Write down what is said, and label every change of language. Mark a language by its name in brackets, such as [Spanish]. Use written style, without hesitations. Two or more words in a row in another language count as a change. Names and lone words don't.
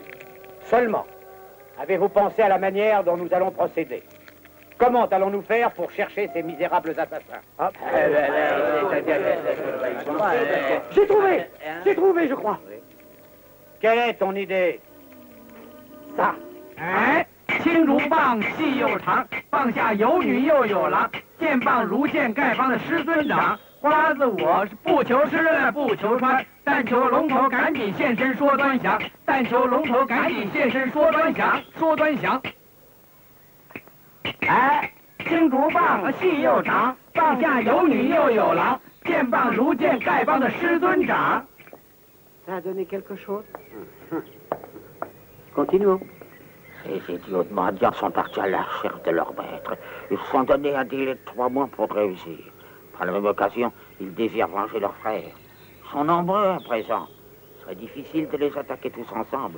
[French] Seulement, avez-vous pensé à la manière dont nous allons procéder? Comment allons-nous faire pour chercher ces misérables assassins? J'ai trouvé, je crois. Quelle est ton idée? Ça. [Chinese] 青竹棒细又长，棒下有女又有郎，剑棒如剑丐帮的师尊长， 花子我是不求吃不求穿，但求龙头赶紧现身说端详，但求龙头赶紧现身说端详，说端详。哎，青竹棒细又长，棒下有女又有郎，剑棒如剑丐帮的师尊长。 [French] Ça a donné quelque chose? Continuons. Ces idiots de mendiants sont partis à la recherche de leur maître. Ils se sont donné un délai de 3 mois pour réussir. Par la même occasion, ils désirent venger leurs frères. Ils sont nombreux à présent. Il serait difficile de les attaquer tous ensemble.